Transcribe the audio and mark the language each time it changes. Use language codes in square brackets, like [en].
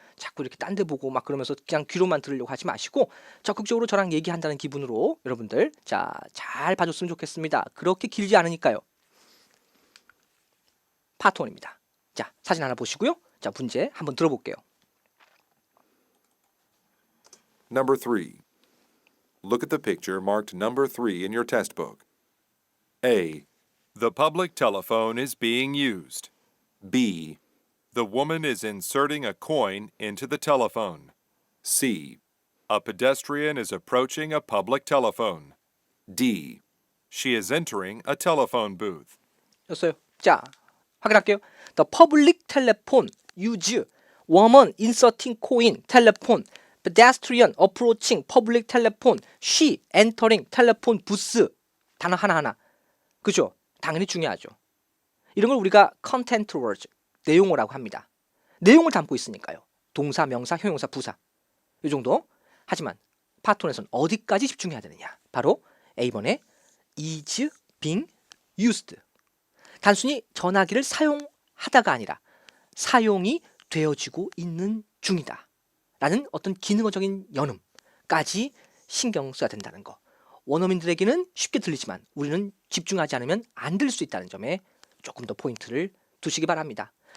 [ko] 자꾸 이렇게 딴 데 보고 막 그러면서 그냥 귀로만 들으려고 하지 마시고 적극적으로 저랑 얘기한다는 기분으로 여러분들 자 잘 봐줬으면 좋겠습니다. 그렇게 길지 않으니까요. 파트 1입니다. 자 사진 하나 보시고요. 자 문제 한번 들어볼게요. [en] Number 3. Look at the picture marked number 3 in your test book. A, The public telephone is being used. B, The woman is inserting a coin into the telephone. C, A pedestrian is approaching a public telephone. D. She is entering a telephone booth. [ko] 였어요. 자 확인할게요. [en] The public telephone use woman inserting coin telephone pedestrian approaching public telephone she entering telephone booth [ko] 단어 하나하나 그죠? 당연히 중요하죠. 이런 걸 우리가 content words 내용어라고 합니다. 내용을 담고 있으니까요. 동사, 명사, 형용사, 부사 이 정도. 하지만 파톤에서는 어디까지 집중해야 되느냐? 바로 A번에 [en] is being used. [ko] 단순히 전화기를 사용하다가 아니라 사용이 되어지고 있는 중이다 라는 어떤 기능어적인 연음까지 신경 써야 된다는 거. 원어민들에게는 쉽게 들리지만 우리는 집중하지 않으면 안 들릴 수 있다는 점에 조금 더 포인트를 두시기 바랍니다.